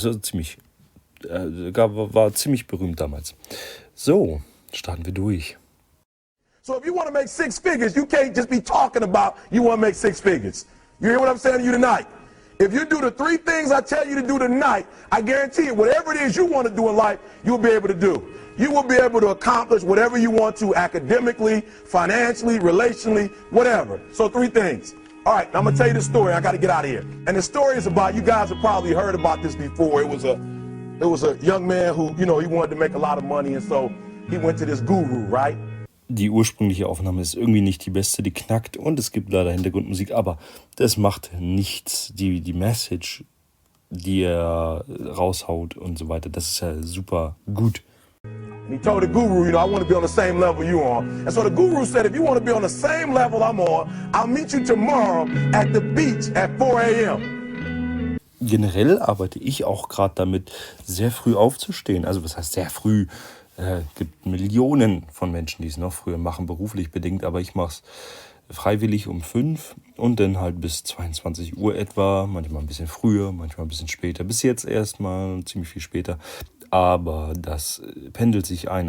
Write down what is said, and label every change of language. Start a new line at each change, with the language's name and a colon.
German: Also ziemlich, war ziemlich berühmt damals. So, starten wir durch.
English: So if you want to make 6 figures, you can't just be talking about you want to make 6 figures. You hear what I'm saying to you tonight? If you do the 3 things I tell you to do tonight, I guarantee you, whatever it is you want to do in life, you'll be able to do. You will be able to accomplish whatever you want to academically, financially, relationally, whatever. So 3 things. All right, I'm going to tell you the story. I got to get out of here. And the story is about, you guys have probably heard about this before. It was a young man who, he wanted to make a lot of money, and so he went to this guru, right?
German: Die ursprüngliche Aufnahme ist irgendwie nicht die beste, die knackt und es gibt leider Hintergrundmusik, aber das macht nichts. Die Message, die er raushaut und so weiter, das ist ja super gut.
English: And he told the guru, I want to be on the same level you are. And so the guru said, if you want to be on the same level I'm on, I'll meet you tomorrow at the beach at 4 a.m.
German: Generell arbeite ich auch gerade damit, sehr früh aufzustehen. Also was heißt sehr früh? Gibt Millionen von Menschen, die es noch früher machen, beruflich bedingt, aber ich mache es freiwillig um 5 und dann halt bis 22 Uhr etwa, manchmal ein bisschen früher, manchmal ein bisschen später, bis jetzt erstmal ziemlich viel später, aber das pendelt sich ein.